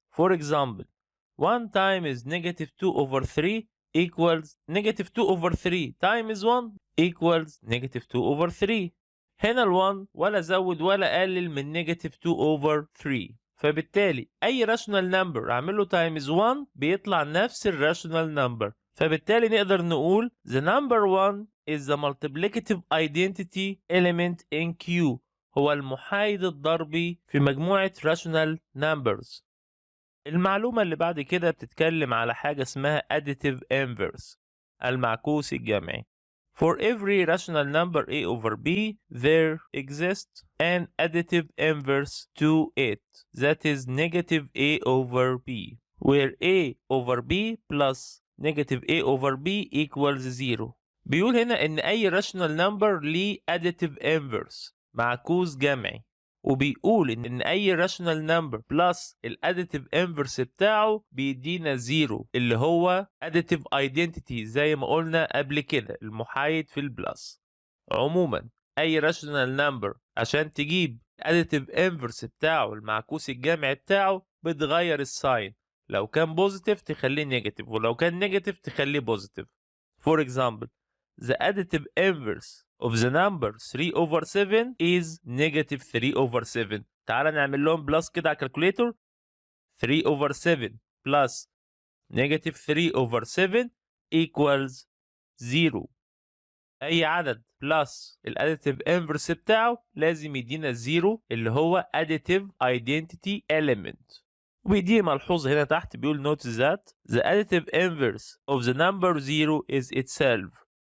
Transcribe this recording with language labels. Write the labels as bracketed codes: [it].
[en] For example 1 times negative 2 over 3 equals negative 2 over 3 times 1 equals negative 2 over 3. [ar] هنا ال1 ولا زود ولا قلل من [en] negative 2 over 3. [ar] فبالتالي اي راشونال نمبر اعمل له تايمز 1 بيطلع نفس الراشونال نمبر. فبالتالي نقدر نقول [en] the number 1 is the multiplicative identity element in Q، [ar] هو المحايد الضربي في مجموعة [en] rational numbers. [ar] المعلومة اللي بعد كده بتتكلم على حاجة اسمها additive inverse، المعكوس الجمعي. [en] For every rational number a over b, there exists an additive inverse to it, that is negative a over b, where a over b plus negative a over b equals 0. [ar] بيقول هنا إن أي rational number ليه additive inverse، معكوس جمعي، وبيقول إن أي rational number plus الadditive inverse بتاعه بيدينا 0 اللي هو additive identity زي ما قلنا قبل كده، المحايد في البلس. عموما أي rational number عشان تجيب additive inverse بتاعه المعكوس الجمعي بتاعه بتغير الساين، لو كان positive تخليه negative ولو كان negative تخليه positive. [en] For example the additive inverse of the number 3 over 7 is negative 3 over 7. [ar] تعال نعمل لهم بلس كده على الكالكوليتور. [en] 3 over 7 plus negative 3 over 7 equals 0. [ar] أي عدد بلس الاديتيف inverse بتاعه لازم يدينا 0 اللي هو additive identity element. وبيدي ملحوظة هنا تحت بيقول [en] note that the additive inverse of the number 0 is itself.